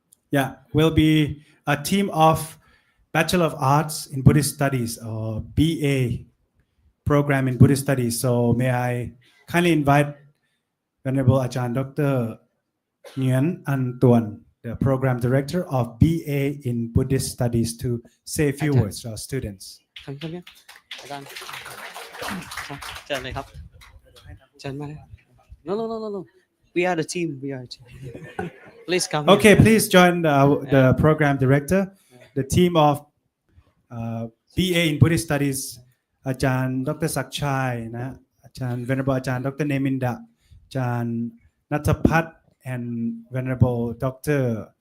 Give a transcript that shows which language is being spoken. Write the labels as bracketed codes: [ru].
[en] Yeah, we'll be a team of Bachelor of Arts in Buddhist Studies or BA program in Buddhist Studies. So may I kindly invite Venerable Ajahn Dr. Nguyen An Tuan, the program director of BA in Buddhist Studies, to say a few words to our students. [th] อาจารย์เชิญเลยครับเชิญมาเลย [en] no we are the team please come Okay, please join the program director, the team of BA in Buddhist Studies, Ajahn Dr. Sakchai, นะ Ajahn Venerable Ajahn Dr. Neminda, Ajahn Natapat, and Venerable Dr.